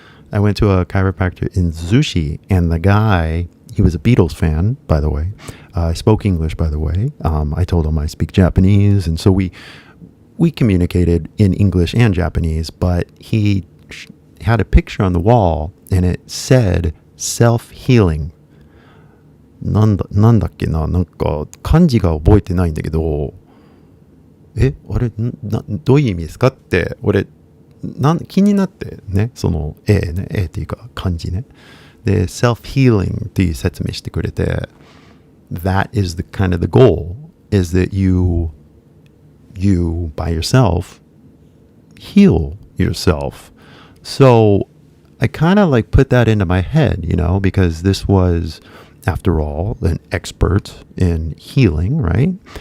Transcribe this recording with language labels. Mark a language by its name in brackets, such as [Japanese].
[English] I went to a chiropractor in Zushi, and the guy, he was a Beatles fan, by the way. I spoke English, by the way. I told him I speak Japanese, and so we communicated in English and Japanese, but he had a picture on the wall, and it said self-healing. [Japanese] なんだっけな、漢字が覚えてないんだけど、あれ、どういう意味ですかって、俺、気になってね、そのね、っていうか漢字ね。 [English] で、self-healing [Japanese] っていう説明してくれて、 [English] that is the kind of the goal, is that you by yourself heal yourself. So I kind of put that into my head, because this was, after all, an expert in healing, right?